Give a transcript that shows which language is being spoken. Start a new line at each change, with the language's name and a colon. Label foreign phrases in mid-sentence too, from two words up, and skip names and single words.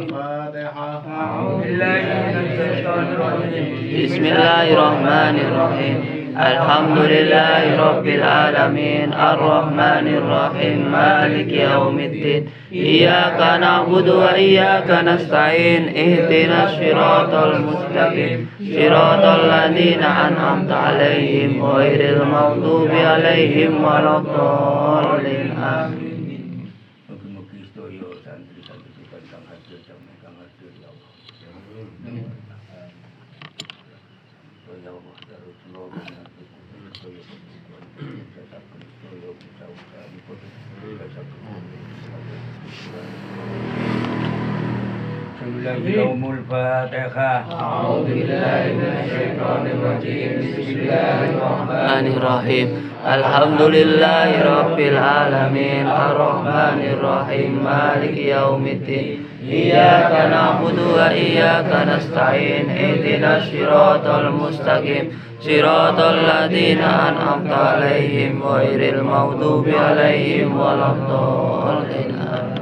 Arabic: بسم الله الرحمن الرحيم الحمد لله رب العالمين الرحمن الرحيم مالك يوم الدين إياك نعبد وإياك نستعين اهدنا الصراط المستقيم صراط الذين أنعمت عليهم غير المغضوب عليهم ولا الضالين آمين.
Javanese: Mugi-mugi sedaya santri-santri kang hadir jamaah kang hadir
Arabic: يا الله. يا الله، يا رسول الله، بسم الله الرحمن الرحيم. Al-Fatihah. أعوذ بالله من الشيطان الرجيم بسم الله الرحمن الرحيم الحمد لله رب العالمين الرحمن الرحيم مالك يوم الدين إياك نعبد وإياك نستعين اهدنا الصراط المستقيم صراط الذين أنعمت عليهم غير المغضوب عليهم ولا الضالين آمين.